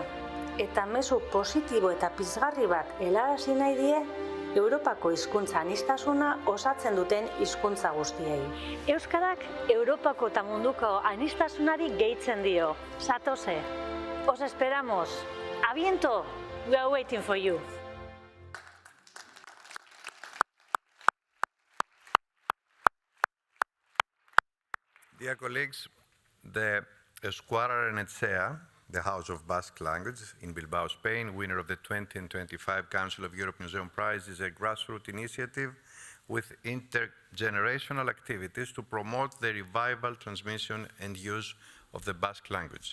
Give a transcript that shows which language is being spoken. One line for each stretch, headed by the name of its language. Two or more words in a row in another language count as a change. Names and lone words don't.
Basque: Eta mezu positibo eta pizgarri bat helarazi nahi die Europako hizkuntza aniztasuna osatzen duten hizkuntza guztiei. Euskarak Europako eta munduko anistasunari gehitzen dio.
Spanish: Zatoze. Os esperamos. Abiento.
English: We are waiting for you. Dear colleagues, the Euskararen Etxea, the House of Basque Language in Bilbao, Spain, winner of the 2025 Council of Europe Museum Prize, is a grassroots initiative with intergenerational activities to promote the revival, transmission, and use of the Basque language.